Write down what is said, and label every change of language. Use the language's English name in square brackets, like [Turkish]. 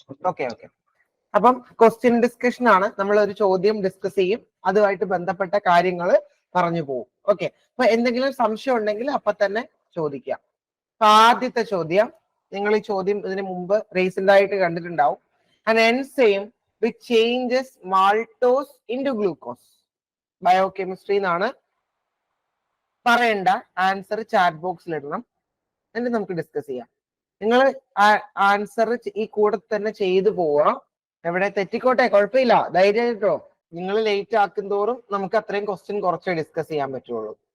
[Malayalam] Okay. അപ്പം question discussion ആണ്. നമ്മൾ ഒരു ചോദ്യം ഡിസ്കസ് ചെയ്യും, അതുമായിട്ട് ബന്ധപ്പെട്ട കാര്യങ്ങൾ പറഞ്ഞു പോകും. ഓക്കെ, അപ്പൊ എന്തെങ്കിലും സംശയം ഉണ്ടെങ്കിൽ അപ്പൊ തന്നെ ചോദിക്കാം. അപ്പൊ ആദ്യത്തെ ചോദ്യം, നിങ്ങൾ ഈ ചോദ്യം ഇതിനു മുമ്പ് റീസെന്റ് ആയിട്ട് കണ്ടിട്ടുണ്ടാവും. [English] An enzyme which changes maltose into glucose. [Malayalam] Biochemistry എന്നാണ്. പറയണ്ട, ആൻസർ ചാറ്റ് ബോക്സിൽ ഇടണം, എന്നിട്ട് നമുക്ക് ഡിസ്കസ് ചെയ്യാം. നിങ്ങൾ ആൻസർ ഈ കൂടെ തന്നെ ചെയ്തു പോവാം. എവിടെ തെറ്റിക്കോട്ടെ, കുഴപ്പമില്ല, ധൈര്യമായിട്ടോ. നിങ്ങൾ ലേറ്റ് ആക്കും തോറും നമുക്ക് അത്രയും ക്വസ്റ്റ്യൻ കുറച്ചേ ഡിസ്കസ് ചെയ്യാൻ പറ്റുള്ളൂ.